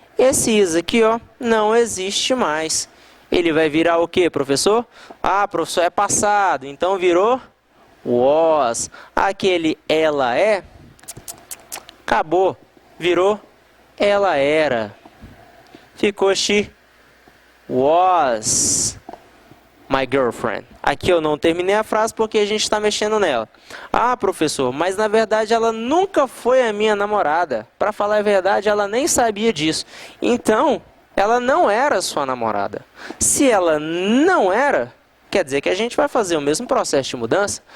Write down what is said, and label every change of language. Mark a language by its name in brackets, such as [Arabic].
[Portuguese] Esse is aqui, ó, não existe mais. Ele vai virar o quê, professor? Ah, professor, é passado, então virou was. Aquele ela é, acabou, virou ela era. Ficou [English] she was my girlfriend. [Portuguese] Aqui eu não terminei a frase porque a gente está mexendo nela. Ah, professor, mas na verdade ela nunca foi a minha namorada. Para falar a verdade, ela nem sabia disso. Então, ela não era sua namorada. Se ela não era, quer dizer que a gente vai fazer o mesmo processo de mudança.